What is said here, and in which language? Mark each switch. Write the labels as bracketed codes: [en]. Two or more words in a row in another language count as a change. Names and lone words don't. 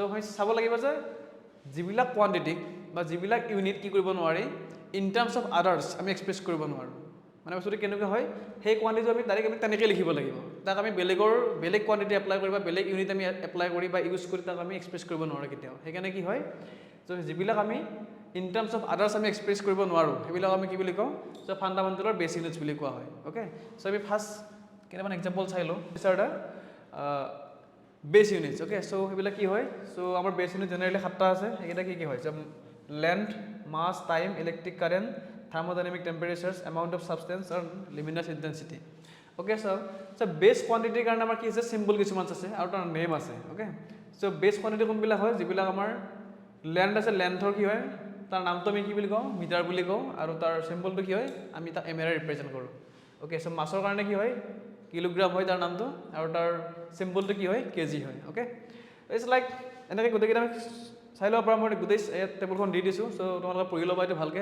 [as] চাব লাগিব যে যিবিলাক কোৱান্টিটিক বা যিবিলাক ইউনিট কি কৰিব নোৱাৰি [en] in terms of others [as] আমি এক্সপ্ৰেছ কৰিব নোৱাৰোঁ মানে বস্তুটো কেনেকুৱা হয় সেই কোৱান্টিটি আমি ডাইৰেক্ট আমি তেনেকৈ লিখিব লাগিব তাক আমি বেলেগ কোৱান্টিটি এপ্লাই কৰি বা বেলেগ ইউনিট আমি এপ্লাই কৰি বা ইউজ কৰি তাক আমি এক্সপ্ৰেছ কৰিব নোৱাৰোঁ কেতিয়াও সেইকাৰণে কি হয় যে যিবিলাক আমি [en] in terms of others [as] আমি এক্সপ্ৰেছ কৰিব নোৱাৰোঁ সেইবিলাক আমি কি বুলি কওঁ [en] so fundamental or base units [as] বুলি কোৱা হয় [en] okay so' [as] আমি ফাৰ্ষ্ট কেইটামান এক্সাম্পল চাই লওঁ এটা [en] base units okay so' [as] সেইবিলাক কি হয় চ' আমাৰ [en] base unit [as] জেনেৰেলি 7টা আছে সেইকেইটা কি হয় যে [en] length mass time electric current thermodynamic temperatures amount of substance and luminous intensity okay so base quantity [as] কাৰণে আমাৰ কি আছে সিম্বল কিছুমান আছে আৰু তাৰ নেম আছে [en] okay so base [as] quantity কোনবিলাক হয় যিবিলাক আমাৰ লেন্থ আছে লেন্থৰ কি হয় তাৰ নামটো আমি কি বুলি কওঁ মিটাৰ বুলি কওঁ আৰু তাৰ সিম্বলটো কি হয় আমি তাৰ এমএৰে ৰিপ্ৰেজেন্ট কৰোঁ [en] okay so [as] মাছৰ কাৰণে কি হয় কিলোগ্ৰাম হয় তাৰ নামটো আৰু তাৰ সিম্বলটো কি হয় কেজি হয় [en] okay it's like [as] এনেকৈ গোটেইকেইটা চাই ল'ব পৰা মই গোটেই টেবুলখন দি দিছোঁ চ' তোমালোকে পঢ়ি ল'বা এইটো ভালকৈ